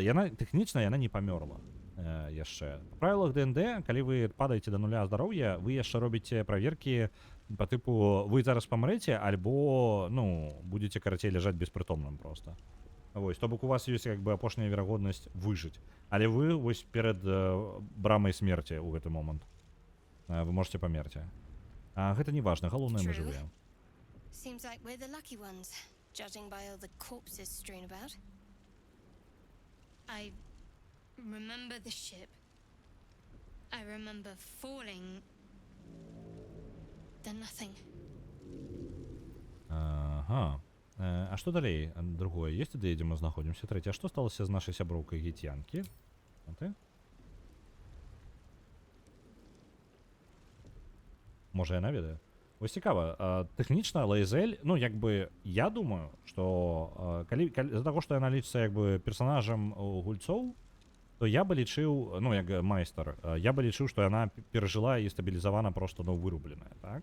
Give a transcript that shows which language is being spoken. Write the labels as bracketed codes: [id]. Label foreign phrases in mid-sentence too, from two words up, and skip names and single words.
[be] Тэхнічна яна не памёрла яшчэ. Па правілах ДНД, калі вы падаеце да нуля здароўя, вы яшчэ робіце праверкі па тыпу вы зараз памрэце, альбо, ну, будзеце карацей ляжаць беспрытомным проста. Вось, то бок у вас ёсць як бы апошняя верагоднасць выжыць. Але вы вось перад брамай смерці ў гэты момант. Вы можете памерці. Гэта не важна, галоўнае мы жывыя. [en] Seems like we're the lucky ones, judging by all the corpses strewn about. I remember the ship. I remember falling. Then nothing. [be] Ага. А што далей? Другое, есть ідэя, дзе мы знаходзімся? Трэцяе, а што сталася з нашай сяброўкай Гетьянкі? А ты? Можа, яна ведае? Вось цікава, тэхнічна Лаізель, ну, як бы, я думаю, што з-за таго, што яна лічыцца, як бы, персанажам гульцоў, то я бы лічыў, ну, як майстар, я бы лічыў, што яна перажыла і стабілізавана проста, ну, вырубленая, так?